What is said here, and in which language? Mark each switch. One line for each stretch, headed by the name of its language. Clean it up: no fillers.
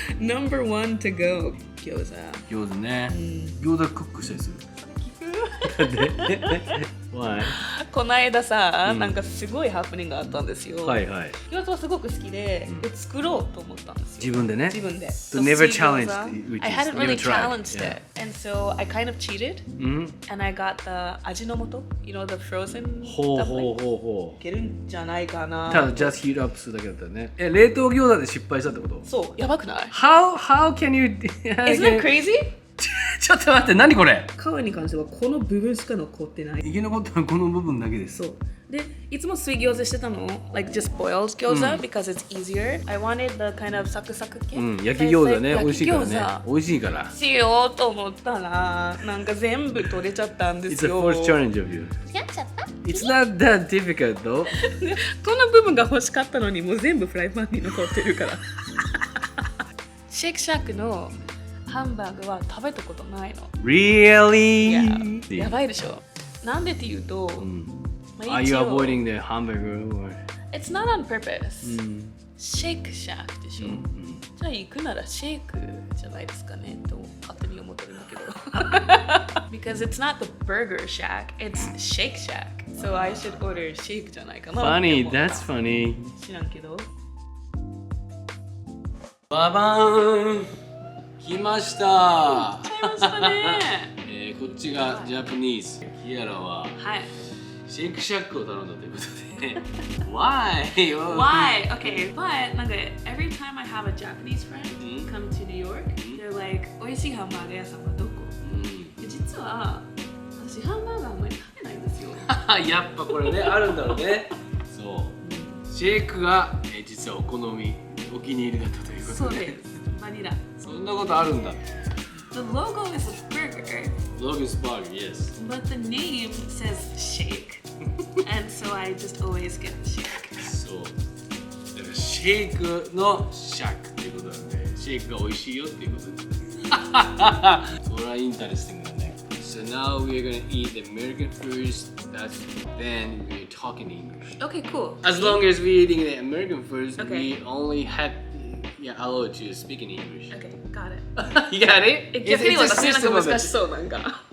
English: number one to go
Japanese: 餃子ね、餃子クックしたりする
English: Why?
Japanese: この間さ、なんかすごいハプニングがあったんですよ。はいはい。餃子はすごく好きで、作ろうと思ったんですよ。自分でね。自分で。
English: So never challenged. I hadn't really challenged it, and so I kind of cheated, and I got the 味の素 you know the frozen.
Japanese: ほう。いけるんじゃないかな。ただ
English: just heat up
Japanese: するだけだったらね。冷凍餃子で失敗したってこと？そう、やばくない？
English: How can you? Isn't it crazy?
Japanese: ちょっと待って、何これ？皮に関してはこの部分しか残ってない。生き残ったのはこの部分だけです。そう。で、いつも水餃子してたの
English: like just boiled 餃子、because it's easier. I wanted the kind of サクサク系。
Japanese: 焼き餃子ね、美味しいからね。美味しいから。しようと思ったら、なんか全部取れちゃったんですよ。
English: It's a first challenge of you.
Japanese: やっちゃった？
English: It's not that difficult though.
Japanese: この部分が欲しかったのにもう全部フライパンに残ってるから。シェイクシャックのハンバーグは食べたことないの。
English: Really?
Japanese: Yeah. やばいでしょ。なんでっていうと、
English: Are you avoiding the hamburger or? It's not on purpose.
Japanese: シェイクシャックでしょ。じゃあ行くならシェイクじゃないですかねと勝手に思ってるんだけど。
English: Because it's not the burger shack, it's Shake Shack. So I should order shake
Japanese: じゃないかな。
English: Funny, that's funny.
Japanese: 知らんけど。ババーン来ました。来ましたね。こっちがジャパニーズ。キアラははい。シェイクシャックを頼んだということで。
English: Why? Why? Okay, but なんか every time I have a Japanese friend come to New York, they're like,
Japanese: 美味しいハンバーガー屋さんはどこ？実は私ハンバーガーあんまり食べないんですよ。やっぱこれね、あるんだろうね。そう。シェイクが実はお好み、お気に入りだったということで。そうです。バニラ。そんなことあるんだ。
English: The logo is a burger. Logo is burger, yes. But the name says shake. And so I just always get the shake.
Japanese: そう。だからシェイクのシャックっていうことなんで、シェイクが美味しいよっていうことです。それはインタレスティングだね。
English: So now we're gonna eat the American first, then we're talking English. Okay, cool. As long as we're eating the American first, Okay. we only had allowed to speak in English. Okay, got it. You got it?
Japanese: 逆に
English: It's a
Japanese: 私なんか
English: system of
Japanese: 難し
English: it.
Japanese: そうなんか。